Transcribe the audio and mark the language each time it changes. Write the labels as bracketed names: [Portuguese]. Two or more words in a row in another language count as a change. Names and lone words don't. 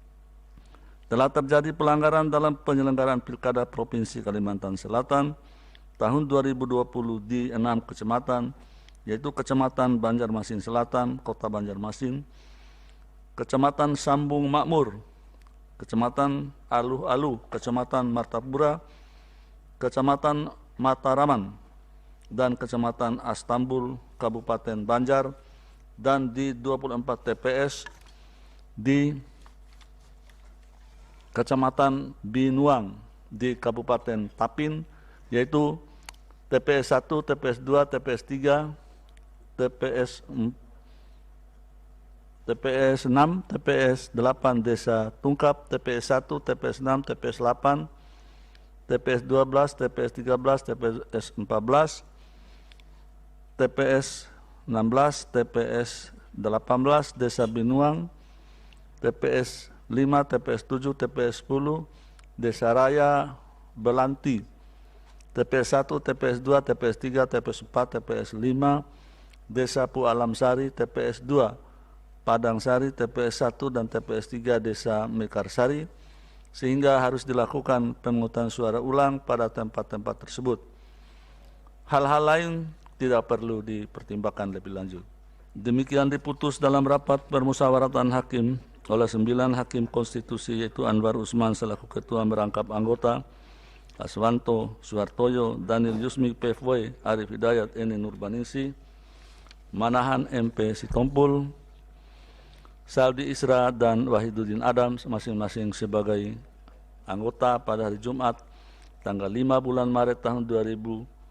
[Indonesian] Telah terjadi pelanggaran dalam penyelenggaraan Pilkada Provinsi Kalimantan Selatan tahun 2020 di 6 kecamatan, yaitu Kecamatan Banjarmasin Selatan, Kota Banjarmasin, Kecamatan Sambung Makmur, Kecamatan Aluh-Aluh, Kecamatan Martapura, Kecamatan Mataraman, dan Kecamatan Astambul, Kabupaten Banjar, dan di 24 TPS di Kecamatan Binuang di Kabupaten Tapin, yaitu TPS 1, TPS 2, TPS 3, TPS 6, TPS 8 Desa Tungkap, TPS 1, TPS 6, TPS 8, TPS 12, TPS 13, TPS 14, TPS 16, TPS 18 Desa Binuang, TPS 5, TPS 7, TPS 10 Desa Raya Belanti, TPS 1, TPS 2, TPS 3, TPS 4, TPS 5 Desa Pu Alam Sari, TPS 2 Padang Sari, TPS 1 dan TPS 3 Desa Mekarsari, sehingga harus dilakukan pemungutan suara ulang pada tempat-tempat tersebut. Hal-hal lain tidak perlu dipertimbangkan lebih lanjut. Demikian diputus dalam rapat permusyawaratan hakim oleh 9 hakim konstitusi, yaitu Anwar Usman selaku ketua merangkap anggota, Aswanto Suhartoyo, Daniel Yusmi PFW, Arif Hidayat, Eni Nurbaningsi, Manahan MP Sitompul, Saldi Isra, dan Wahiduddin Adams masing-masing sebagai anggota pada hari Jumat tanggal 5 bulan Maret tahun 2021